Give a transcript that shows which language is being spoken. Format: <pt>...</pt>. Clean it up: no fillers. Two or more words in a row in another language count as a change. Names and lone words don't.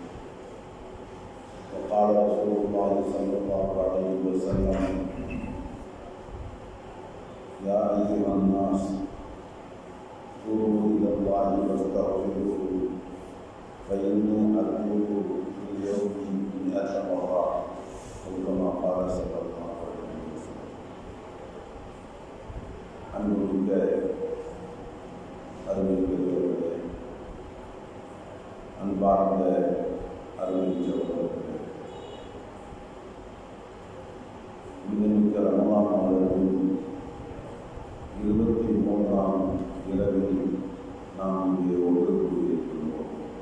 <ar>وقال رسول الله صلى الله عليه وسلم: يا أيها الناس توبوا إلى الله واستغفروه فإني أتوب في اليوم 100 مرة أو كما قال صلى الله عليه وسلم.</ar> <ta>அன்புமிக்க அருமை பெரியவர்களே, அன்பார்ந்த அருமை சகோதரர்களே, மிக ரமலான் மாதத்தின் 23ஆம் இரவில் நாம் இங்கே ஒன்று கூடியிருக்கின்றோம்.</ta>